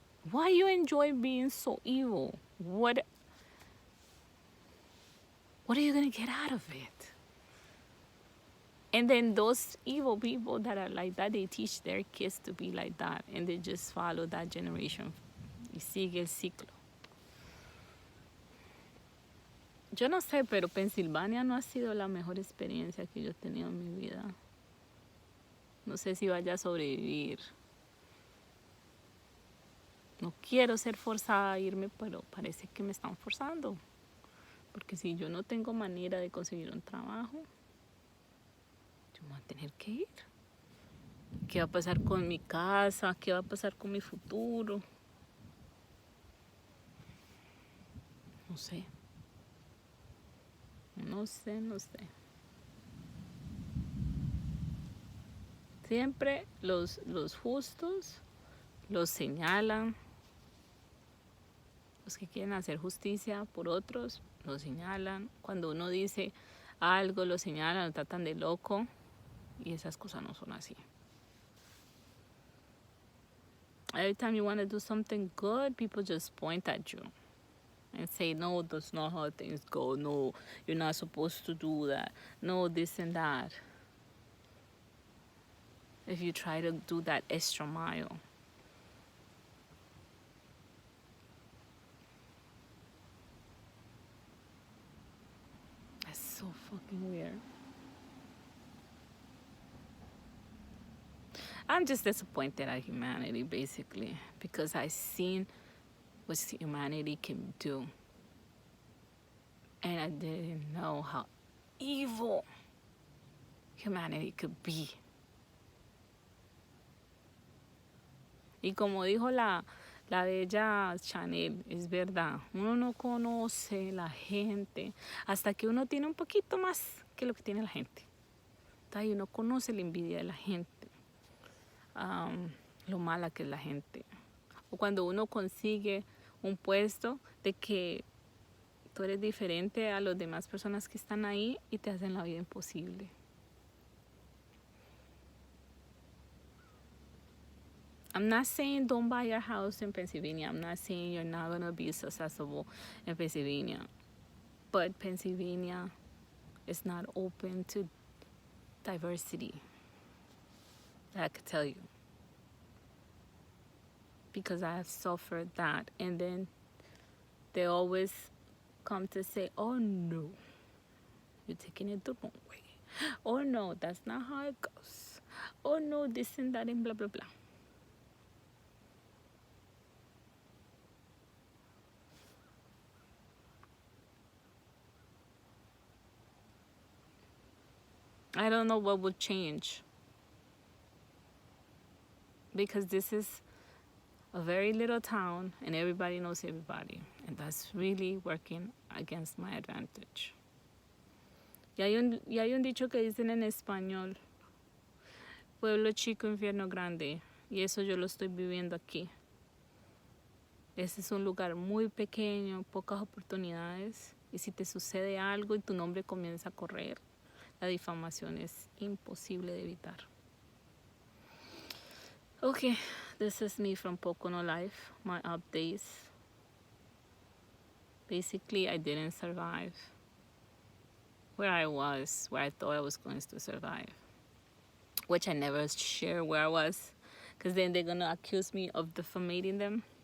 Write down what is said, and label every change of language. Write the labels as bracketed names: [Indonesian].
[English] Why you enjoy being so evil? What are you gonna get out of it? And then those evil people that are like that, they teach their kids to be like that, and they just follow that generation. [Spanish] Y sigue el ciclo. Yo no sé, pero Pensilvania no ha sido la mejor experiencia que yo he tenido en mi vida. No sé si vaya a sobrevivir. No quiero ser forzada a irme, pero parece que me están forzando. Porque si yo no tengo manera de conseguir un trabajo, yo me voy a tener que ir. ¿Qué va a pasar con mi casa? ¿Qué va a pasar con mi futuro? No sé. No sé. Siempre los justos los señalan. Los que quieren hacer justicia por otros los señalan. Cuando uno dice algo, lo señalan, lo tratan de loco. Y esas cosas no son así. [English] Every time you want to do something good, people just point at you and say, no, that's not how things go. No, you're not supposed to do that. No, this and that. If you try to do that extra mile. That's so fucking weird. I'm just disappointed at humanity, basically, because I've seen what humanity can do. And I didn't know how evil humanity could be. [Spanish] Y como dijo la bella Chanel, es verdad, uno no conoce la gente hasta que uno tiene un poquito más que lo que tiene la gente. Entonces uno conoce la envidia de la gente. Lo mala que es la gente. O cuando uno consigue un puesto de que tú eres diferente a las demás personas que están ahí y te hacen la vida imposible. [English] I'm not saying don't buy a house in Pennsylvania. I'm not saying you're not going to be successful in Pennsylvania. But Pennsylvania is not open to diversity. That I could tell you. Because I have suffered that. And then they always come to say, oh no, you're taking it the wrong way. Oh no, that's not how it goes. Oh no, this and that and blah, blah, blah. I don't know what would change. Because this is a very little town and everybody knows everybody. And that's really working against my advantage. [Spanish] Y hay un dicho que dicen en español, pueblo chico, infierno grande. Y eso yo lo estoy viviendo aquí. Este es un lugar muy pequeño, pocas oportunidades. Y si te sucede algo y tu nombre comienza a correr, la difamación es imposible de evitar. [English] Okay, this is me from Pocono Life, my updates. Basically, I didn't survive where I was, where I thought I was going to survive, which I never share where I was, because then they're gonna accuse me of defamating them.